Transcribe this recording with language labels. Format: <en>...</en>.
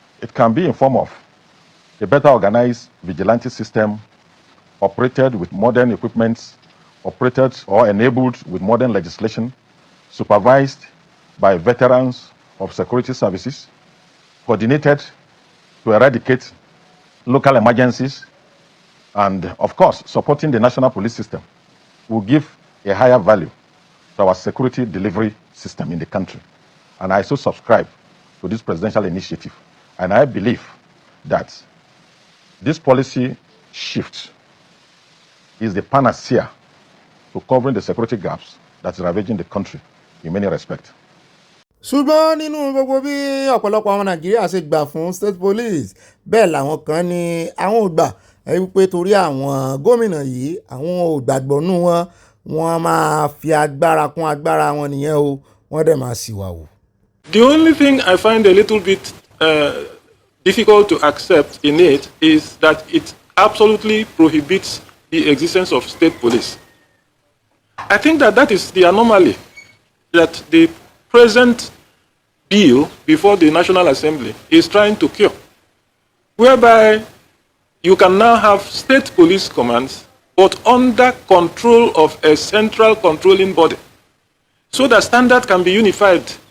<en>It can be in form of a better organized vigilante system operated with modern equipment, operated or enabled with modern legislation, supervised by veterans of security services, coordinated to eradicate local emergencies, and of course, supporting the national police system will give a higher value to our security delivery system in the country. And I so subscribe to this presidential initiative. And I believe that this policy shift is the panacea to covering the security gaps that is ravaging the country in many respects.</en> <yo>ṣùgbọ́n nínú gbogbo bí ọ̀pọ̀lọpọ̀ àwọn nàìjíríà ṣe gbà fún state police bẹ́ẹ̀ làwọn kan ní àwọn ò gbà wípé torí àwọn gómìnà yìí àwọn ò gbàgbọ́nú wọn wọ́n máa fi agbára kún agbára wọn nìyẹn o wọ́n dẹ̀ máa sì wà wò.</yo> <en>The only thing I find a little bit difficult to accept in it is that it absolutely prohibits the existence of state police. I think that is the anomaly that the present bill before the National Assembly is trying to cure, whereby you can now have state police commands, but under control of a central controlling body, so that standard can be unified.</en>